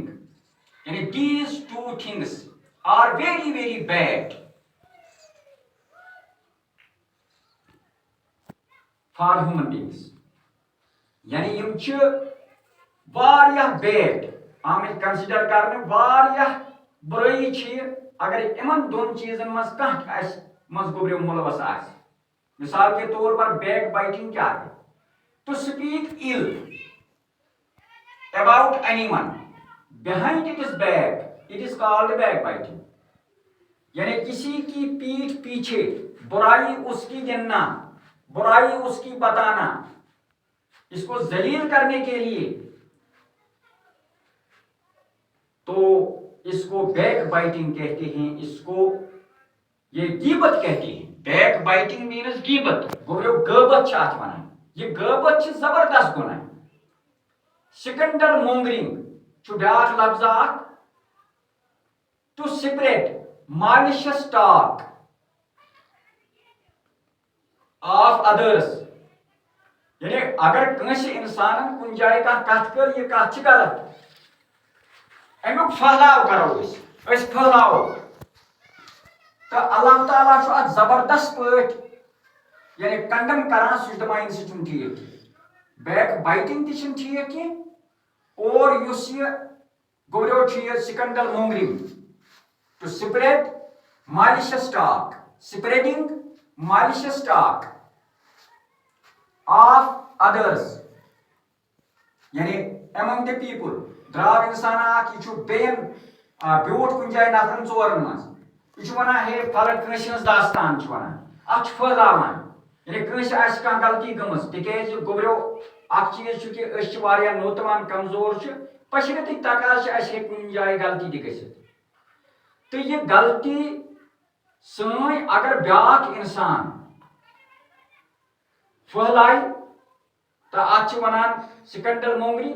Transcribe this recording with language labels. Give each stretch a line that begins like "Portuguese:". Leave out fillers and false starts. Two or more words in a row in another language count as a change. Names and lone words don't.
English: یعنی these two things are very very bad for human beings.
Kashmiri: یعنی یِم چھِ واریاہ بیڈ آمٕتۍ کنسیڈر کرنہٕ واریاہ بُرٲیی چھِ یہِ اگر یِمن دۄن چیٖزن منٛز کانٛہہ اَسہِ منٛز گوٚبریو مُلوث آسہِ.
Urdu: مثال کے طور پر بیک بائٹنگ کیا ہے؟
English: to speak ill about anyone behind its back, it is called backbiting.
Urdu: یعنی کسی کی پیٹھ پیچھے برائی اس کی گننا برائی اس کی بتانا اس کو ذلیل کرنے کے لیے تو اس کو بیک بائٹنگ کہتے ہیں. اس کو یہ غیبت کہتے ہیں.
English: backbiting means
Urdu: غیبت
Kashmiri: گوٚبریو غٲبت چھِ اتھ وَنان. یہ غٲبت چھِ زبردست گۄناہ.
English: scandal mongering
Kashmiri: چھُ بیاکھ لفظ اکھ
English: to spread malicious talk of others.
Kashmiri: یعنی اگر کٲنٛسہِ اِنسانن کُنہِ جایہِ کانٛہہ کتھ کٔر یہِ کتھ چھِ غلط امیُک پھٔہلاو کرو أسۍ پھٔہلاوو تہٕ اللہ تعالیٰ چھُ اتھ زبردست پٲٹھۍ یعنی کنڈم کران. سُہ چھُ دپان یہِ چھُنہٕ ٹھیٖک کینٛہہ. بیک بایٹنگ تہِ چھِنہٕ ٹھیٖک کینٛہہ اور یُس یہِ گوٚبریو چھُ یہِ
English: scandal mongering to spread malicious talk spreading malicious talk of others.
Kashmiri: یعنی
English: among the people
Kashmiri: درٛاو اِنسانا اکھ یہِ چھُ بیٚین بیوٗٹھ کُنہِ جایہِ نفرن ژورن منٛز یہِ چھُ ونان ہے فلٲنۍ کٲنٛسہِ ہٕنٛز داستان چھُ ونان اتھ چھُ پھٔہلاوان. یعنی کٲنٛسہِ آسہِ کانٛہہ غلطی گٔمٕژ تِکیازِ گوٚبریو اکھ چیٖز چھُ کہِ أسۍ چھِ واریاہ نوتوان کمزور چھِ پٔشرتٕکۍ تقاضہٕ چھِ اَسہِ ہیٚکہِ کُنہِ جایہِ غلطی تہِ گٔژھِتھ تہٕ یہِ غلطی سٲنۍ اگر بیاکھ اِنسان پھٔہلایہِ تہٕ اتھ چھِ ونان
English: scandal mongering.